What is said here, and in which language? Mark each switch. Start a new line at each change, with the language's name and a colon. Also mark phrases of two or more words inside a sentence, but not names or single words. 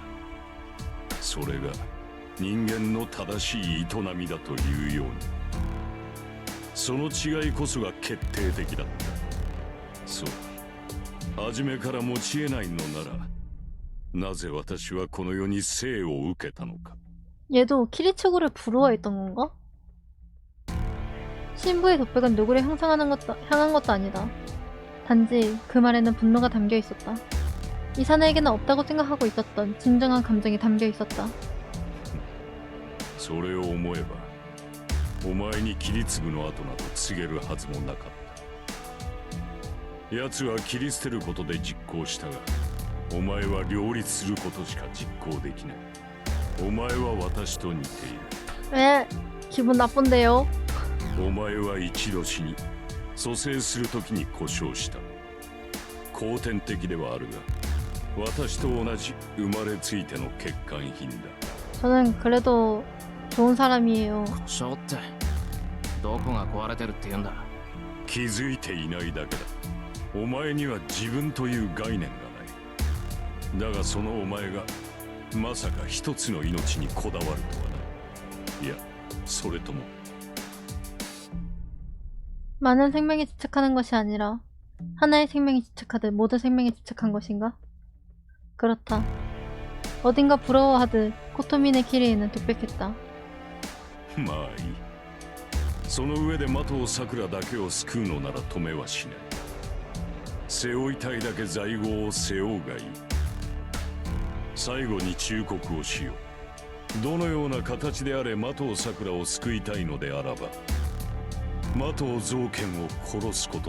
Japanese: それが人間の正しい営みだというように、その違いこそが決定的だった。そう、初めから持ち得ないのなら、なぜ私はこの世に生を受けたのか。
Korean: 얘도 키리츠구를 부러워했던 건가? 신부의 독백은 누구를 향한 것도 아니다. 단지 그 말에는 분노가 담겨 있었다. 이 사내에게는 없다고 생각하고 있었던 진정한 감정이 담겨 있었다.
Japanese: それを思えば、お前に切り継ぐの後など告げるはずもなかった。奴は切り捨てることで実行したが、お前は両立することしか実行できない。お前は私と似ている。
Korean: 에? 기분 나쁜데요?
Japanese: お前は一度死に蘇生するときに故障した。後天的ではあるが私と同じ生まれついての欠陥品だ。
Korean: 저는 그래도 좋은 사람이에요.
Japanese: 故障ってどこが壊れてるって言うんだ。気づいていないだけだ。お前には自分という概念がない。だがそのお前がまさか一つの命にこだわるとはな。いや、それとも
Korean: 많은 생명에 집착하는 것이 아니라 하나의 생명에 집착하듯 모든 생명에 집착한 것인가? 그렇다. 어딘가 부러워하듯 코토미네 키리에는 독백했다.
Japanese: まあいい。その上で的を桜だけを救うのなら止めはしない。背負いたいだけ在庫を背負うがいい。最後に忠告をしよう。どのような形であれ的を桜を救いたいのであらば的を造剣を殺すことだ。